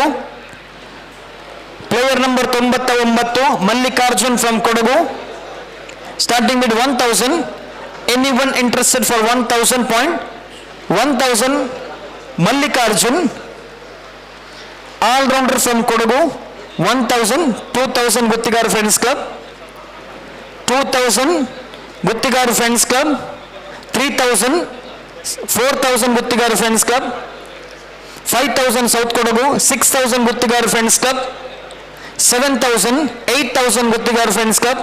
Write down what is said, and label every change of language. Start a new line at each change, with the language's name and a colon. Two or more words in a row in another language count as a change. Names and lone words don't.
English: Player number 99, Mallikarjun from Kodagu. Starting bid 1,000. Anyone interested for 1,000 point? 1,000 Mallikarjun, all-rounder from Kodagu. 1,000, 2,000 Guttigaru Friends Club. 2,000 Guttigaru Friends Club. 3,000, 4,000 Guttigaru Friends Club. 5,000 South Kodagu. 6,000 Guttigaru Friends Club. 7,000, 8,000 Guttigaru Friends Club.